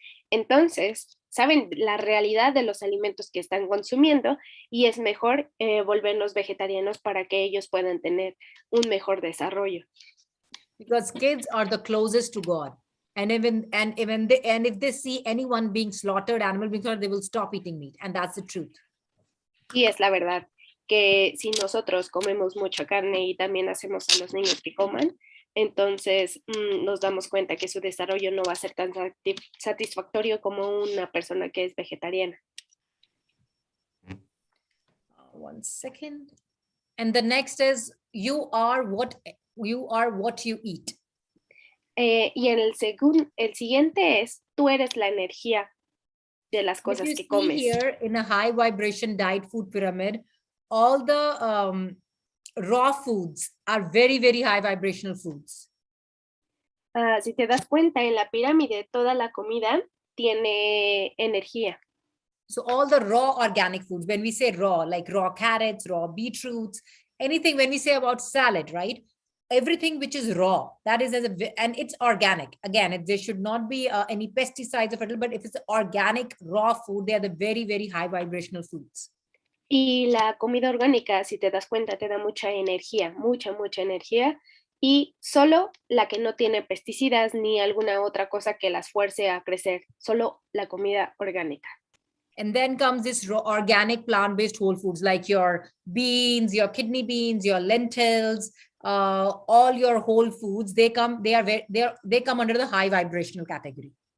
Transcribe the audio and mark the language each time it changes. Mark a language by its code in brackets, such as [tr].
[es] Entonces, saben la realidad de los alimentos que están consumiendo y es mejor volverlos vegetarianos para que ellos puedan tener un mejor desarrollo. [en] Because kids are the closest to God. And if they see anyone being slaughtered, animal being slaughtered, they will stop eating meat. And that's the truth. [es] Y es la verdad que si nosotros comemos mucha carne y también hacemos a los niños que coman, entonces nos damos cuenta que su desarrollo no va a ser tan satisfactorio como una persona que es vegetariana. [en] One second. And the next is you are what you eat. [es] Y el siguiente es tú eres la energía de las cosas que comes. [en] Here in a high vibration diet food pyramid, all the raw foods are very, very high vibrational foods. [es] Si te das cuenta, en la pirámide toda la comida tiene energía. [en] So all the raw organic foods, when we say raw, like raw carrots, raw beetroots, anything, when we say about salad, right? Everything which is raw, that is and it's organic. Again, there should not be any pesticides of it, but if it's organic raw food, they are the very, very high vibrational foods. [es] Y la comida orgánica, si te das cuenta, te da mucha energía, mucha energía. Y solo la que no tiene pesticidas ni alguna otra cosa que las fuerce a crecer, solo la comida orgánica. [en] And then comes this raw, organic plant-based whole foods like your beans, your kidney beans, your lentils, all your whole foods. They come under the high vibrational category.